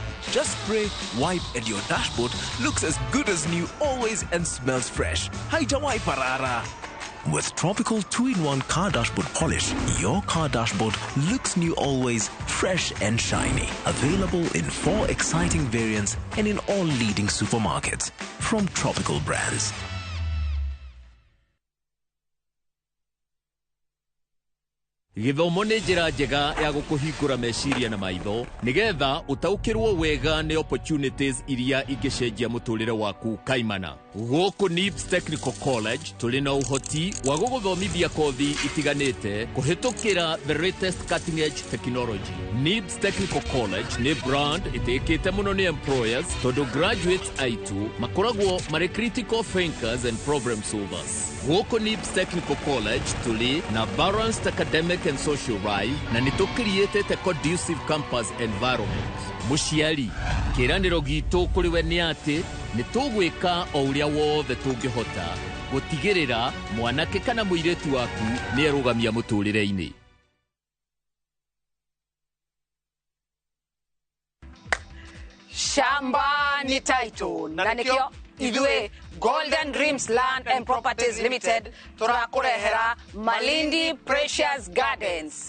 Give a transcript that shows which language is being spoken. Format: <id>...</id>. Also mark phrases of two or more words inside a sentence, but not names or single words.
<en>Just spray, wipe, and your dashboard looks as good as new always and smells fresh.</en> <sw>Haijawai parara.</sw> <en>With Tropical 2-in-1 car dashboard polish, your car dashboard looks new always, fresh and shiny. Available in 4 exciting variants and in all leading supermarkets from Tropical brands.</en> <ki>Githomo nĩ njĩra njega ya gũkũhingũra meciria na maitho nigetha utaukĩrwo wega nĩ opportunities iria ingĩcenjia mũtũrĩre waku kaimana. Gũkũ NIBS Technical College tũrĩ na ũhoti wa gũgũthomithia kothi itiganĩte kũhĩtũkĩra</ki> <en>the latest cutting edge technology.</en> <ki>NIBS Technical College nĩ brand ĩtĩkĩte mũno nĩ employers tondũ graduates aitũ makoragwo marĩ</ki> <en>critical thinkers and problem solvers.</en> <ki>Gũkũ NIBS Technical College tũrĩ na</ki> <en>balanced academic and social life</en> <ki>na nĩ tũkreatĩte</ki> <en>conducive campus environment.</en> <ki>Mũciari, kĩĩranĩro gitũ kũrĩ we nĩ atĩ nĩ tũgwĩka o ũrĩa wothe tũngĩhota gũtigĩrĩra mwanake kana mũirĩtu waku nĩ arũgamia mũtũrĩre-inĩ. Shamba ni title na nikio idwe Golden Dreams Land and Properties Limited turakurehera Malindi Precious Gardens.</ki>